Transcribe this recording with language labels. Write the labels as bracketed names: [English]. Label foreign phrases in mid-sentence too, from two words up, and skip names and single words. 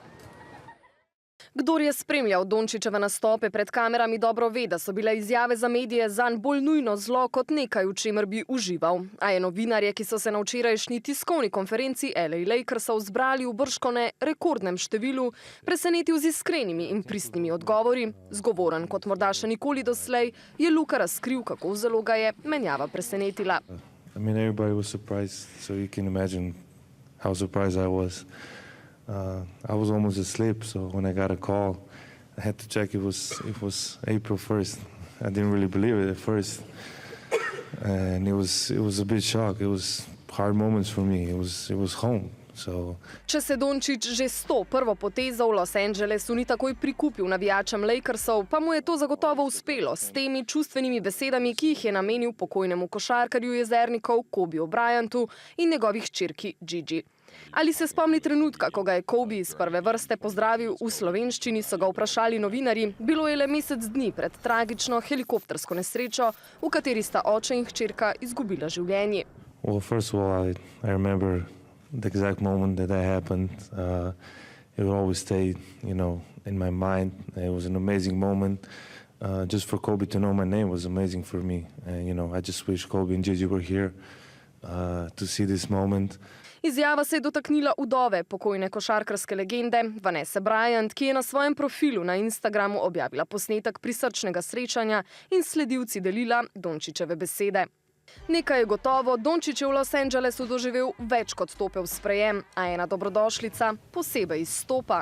[Slovenian] Kdor je spremljal Dončićeve nastope pred kamerami, dobro ve, da so bile izjave za medije zanj bolj nujno zlo kot nekaj, v čemer bi užival. A je novinarje, ki so se na včerajšnji tiskovni konferenci LA Lakersov zbrali v bržkone rekordnem številu, presenetil z iskrenimi in pristnimi odgovori. Zgovoren kot morda še nikoli doslej, je Luka razkril, kako zelo ga je menjava presenetila. [English] Everybody was surprised, so you can imagine how surprised I was. I was almost asleep, so when I got a call, I had to check it was April 1st. I didn't really believe it at first, and it was a bit shock. It was hard moments for me. It was home. So. [Slovenian] Če se Dončić že s to prvo potezo v Los Angelesu ni takoj prikupil navijačem Lakersov, pa mu je to zagotovo uspelo s temi čustvenimi besedami, ki jih je namenil pokojnemu košarkarju jezernikov Kobiju Bryantu in njegovih hčerki Gigi. Ali se spomni trenutka, ko ga je Kobe iz prve vrste pozdravil v slovenščini, so ga vprašali novinarji. Bilo je le mesec dni pred tragično helikoptersko nesrečo, v kateri sta oče in hčerka izgubila življenje. [English] Well, first of all, I remember the exact moment that happened. It will always stay, in my mind. It was an amazing moment. Just for Kobe to know my name was amazing for me. And, I just wish Kobe and Gigi were here to see this moment. [Slovenian] Izjava se je dotaknila vdove pokojne košarkarske legende Vanesse Bryant, ki je na svojem profilu na Instagramu objavila posnetek prisrčnega srečanja in sledilci delila Dončićeve besede. Nekaj je gotovo, Dončić je v Los Angelesu doživel več kot topel sprejem, a ena dobrodošlica posebej izstopa.